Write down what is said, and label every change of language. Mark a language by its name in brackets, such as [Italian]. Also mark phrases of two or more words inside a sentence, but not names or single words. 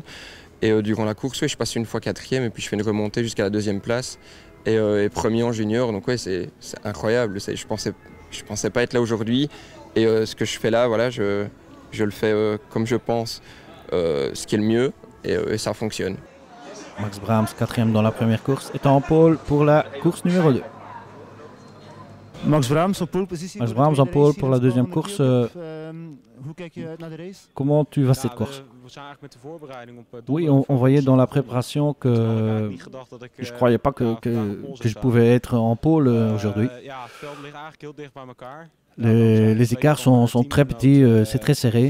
[French] Et durant la course, je passe une fois 4e et puis je fais une remontée jusqu'à la 2e place et premier en junior. Donc ouais, c'est incroyable. Je pensais pas être là aujourd'hui. Et ce que je fais là, voilà, je le fais comme je pense, ce qui est le mieux et ça fonctionne. Max Brahms, 4e dans la première course, est en pole pour la course numéro 2. [Dutch] Max Brahms en pole positie. [French] Max Brahms en pole pour la deuxième course. Comment tu vas cette course? Oui, on voyait dans la préparation que je ne croyais pas que je pouvais être en pole aujourd'hui. Les écarts sont très petits, c'est très serré.